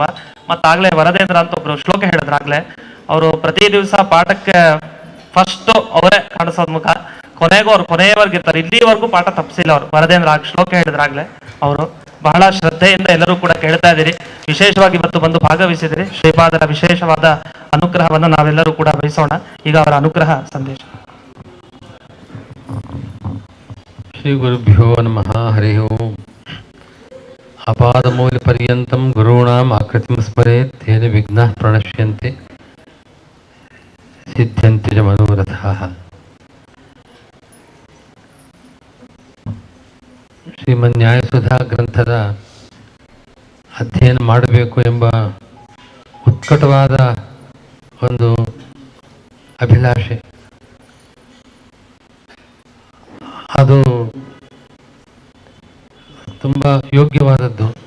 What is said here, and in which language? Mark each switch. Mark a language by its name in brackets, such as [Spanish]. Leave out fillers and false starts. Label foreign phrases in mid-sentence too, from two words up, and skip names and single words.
[Kannada] ಮತ್ತಾಗಲೇ ವರದೇಂದ್ರ ಅಂತ ಒಬ್ರು ಶ್ಲೋಕ ಹೇಳಿದ್ರಾಗಲೇ, ಅವರು ಪ್ರತಿ ದಿವಸ ಪಾಠಕ್ಕೆ ಫಸ್ಟು ಅವರೇ ಕಾಣಿಸೋದು ಮುಖ, ಕೊನೆಗೂ ಅವ್ರು ಕೊನೆಯವರೆಗೂ ಇರ್ತಾರೆ. ಇಲ್ಲಿವರೆಗೂ ಪಾಠ ತಪ್ಪಿಸಿಲ್ಲ ಅವರು. ವರದೇಂದ್ರ ಶ್ಲೋಕ ಹೇಳಿದ್ರಾಗಲೇ ಅವರು ಬಹಳ ಶ್ರದ್ಧೆಯಿಂದ ಎಲ್ಲರೂ ಕೂಡ ಕೇಳ್ತಾ ಇದ್ದೀರಿ. ವಿಶೇಷವಾಗಿ ಇವತ್ತು ಬಂದು ಭಾಗವಹಿಸಿದಿರಿ. ಶ್ರೀಪಾದರ ವಿಶೇಷವಾದ ಅನುಗ್ರಹವನ್ನು ನಾವೆಲ್ಲರೂ ಕೂಡ ಬಯಸೋಣ. ಈಗ ಅವರ ಅನುಗ್ರಹ ಸಂದೇಶ. [Sanskrit] ಶ್ರೀ ಗುರುಭ್ಯೋ ನಮಃ. ಹರಿ ಓಂ. ಅಪಾದಮೂಲ ಪರ್ಯಂತಂ ಗುರುಣಾಂ ಆಕೃತಿಂ ಸ್ಮರೇತ್ ತೇನ ವಿಘ್ನಾಃ ಪ್ರಣಶ್ಯಂತೆ ಸಿದ್ಧ್ಯಂತೆ ಚ ಮನೋರಥಾಃ. [Kannada] ಶ್ರೀಮನ್ ನ್ಯಾಯಸುಧಾ ಗ್ರಂಥದ ಅಧ್ಯಯನ ಮಾಡಬೇಕು ಎಂಬ ಉತ್ಕಟವಾದ ಒಂದು ಅಭಿಲಾಷೆ, ಅದು ತುಂಬ ಯೋಗ್ಯವಾದದ್ದು.